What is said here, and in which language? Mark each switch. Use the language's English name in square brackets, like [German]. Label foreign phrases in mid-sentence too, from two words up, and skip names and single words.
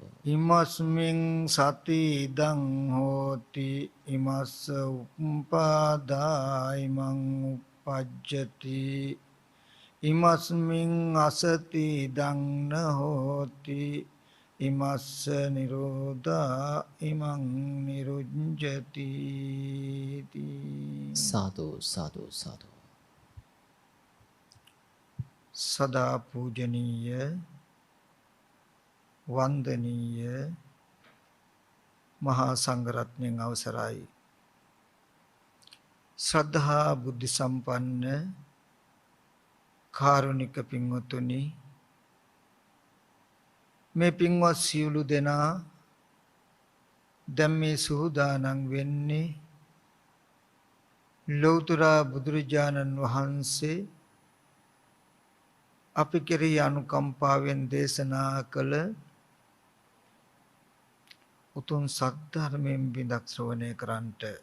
[Pali] ඉමස්මින් සති ඉදං හෝති ඉමස්ස උප්පාදා ඉමං උප්පජ්ජති ඉමස්මින් අසති ඉදං න හෝති ඉමස්ස නිරෝධා ඉමං නිරුඤ්ජති साधु साधु साधु [Sinhala] සදා පූජනීය වන්දනීය මහා සංඝරත්නයන් අවසරයි ශ්‍රද්ධා බුද්ධ සම්පන්න කාරුණික පින්වතුනි මේ පින්වත් සියලු දෙනා දැන් මේ සූදානම් වෙන්නේ ලෞතර බුදුරජාණන් වහන්සේ අපි කෙරෙහි අනුකම්පාවෙන් දේශනා කළ උතුම් සද්ධර්මයෙන් බිඳක් ශ්‍රවණය කරන්නට.